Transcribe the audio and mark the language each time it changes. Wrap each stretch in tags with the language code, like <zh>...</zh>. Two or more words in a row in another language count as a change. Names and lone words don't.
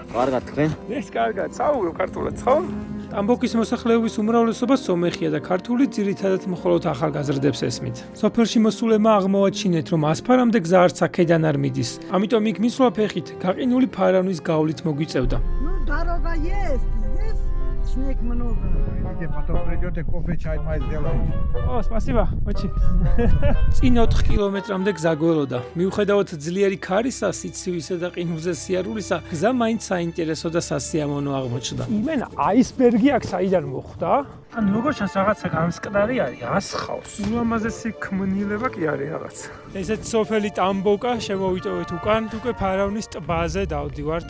<ka>კარგად თქვენ? ეს კარგად, საუბრობ ქართულად, ხო? ტამბოკის მოსახლეობის უმრავლესობა სომეხია და ქართული ძირითადად მხოლოდ ახალგაზრდებს ესმით. სოფელში მოსულებმა აღმოაჩინეთ, რომ ასფარამდე гзა არც აქედან არ მიდის. ამიტომ იქ მისვლა ფეხით გაყინული ფარავნის გავლით მოგვიწევდა.</ka> <ru>Дорога есть, здесь снег много. Потом придёте кофе, чай, май сделаете. О, спасибо, очень.</ru> <ka>წინ 4 კილომეტრამდე გზა გველოდა. მიუხედავად ძლიერი ქარისა, სიცივისა და ყინულზე სიარულისა, გზა მაინც საინტერესო და სასიამოვნო აღმოჩნდა. იმენა აისბერგი აქ საიდან მოხვდა? ანუ როგორ ჩანს რაღაცა გამსკდარი არის, ასხავს. ულამაზესი ქმნილება კი არის რაღაც. ესეც სოფელი ტამბოკა შემოვიტოვეთ უკან, უკვე ფარავნის ტბაზე დავდივართ.</ka>